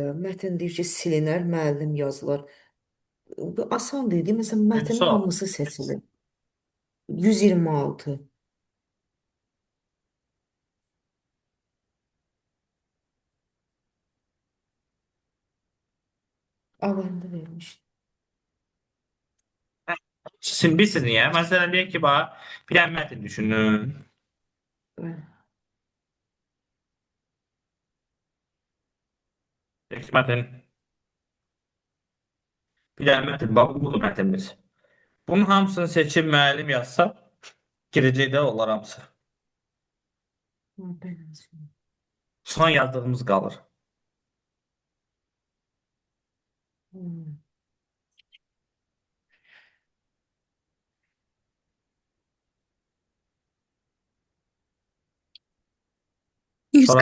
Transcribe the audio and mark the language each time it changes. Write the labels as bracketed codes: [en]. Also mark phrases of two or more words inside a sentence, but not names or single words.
[az] Mətn deyir ki, silinər, müəllim yazılar. Bu asan deyil. Məsələn, Birinci mətnin sual. hamısı seçilir. 126 A bəndi vermiş. [tr] Şimdi biz niye? Mesela diyelim ki bana bir tane metin düşünün. [az] Bəli. [tr] Diyelim ki metin. Bir tane metin. Bak bu metinimiz. [az] Bunun hamısını seçip müəllim yazsa girəcəkdə onlar hamısı. Ha, bəli. Son yazdığımız qalır. Hmm. Sonra